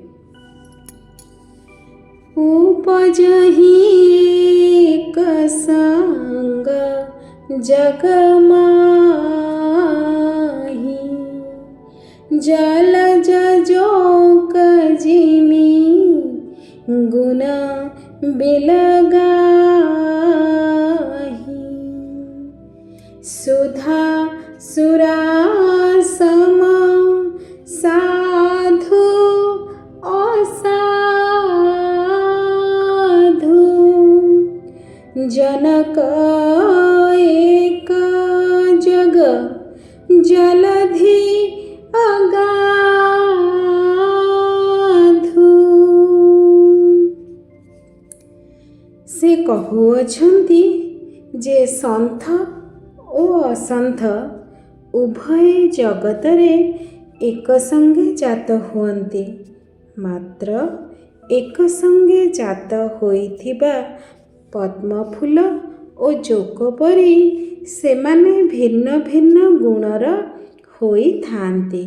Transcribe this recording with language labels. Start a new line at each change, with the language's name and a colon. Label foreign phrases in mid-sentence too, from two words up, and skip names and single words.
Awadhi: उपजहि एक संग जगमाहि जलज जोक जिमि गुण बिलगाहि सुधा सुरासम साधु असाधु जनक एक जग जलधि अगाधु।
Odia: ସେ କହୁଅଛନ୍ତି ଯେ ସନ୍ଥ ଓ ଅସନ୍ଥ ଉଭୟ ଜଗତରେ ଏକ ସଙ୍ଗେ ଜାତ ହୁଅନ୍ତି, ମାତ୍ର ଏକ ସଙ୍ଗେ ଜାତ ହୋଇଥିବା ପଦ୍ମଫୁଲ ଓ ଜୋକ ପରି ସେମାନେ ଭିନ୍ନ ଭିନ୍ନ ଗୁଣର ହୋଇଥାନ୍ତି।